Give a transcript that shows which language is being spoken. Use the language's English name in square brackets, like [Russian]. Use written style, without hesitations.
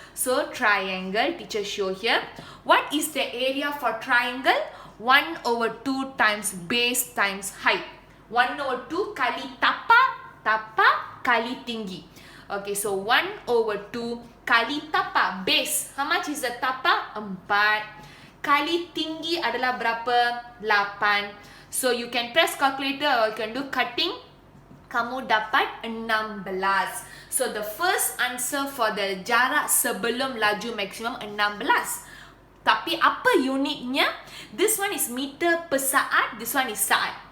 [English] So triangle, teacher show here. What is the area for triangle? 1/2 times base times height. [Malay] 1/2 kali tapak kali tinggi. Okay, so 1/2 kali tapak. [English] Base, how much is the tapak? 4. [Malay] Kali tinggi adalah berapa? 8. [English] So you can press calculator or you can do cutting. [Malay] Kamu dapat 16. [English] So the first answer for the [Malay] jarak sebelum laju maksimum 16. Tapi apa unitnya? [English] This one is meter per saat, this one is saat.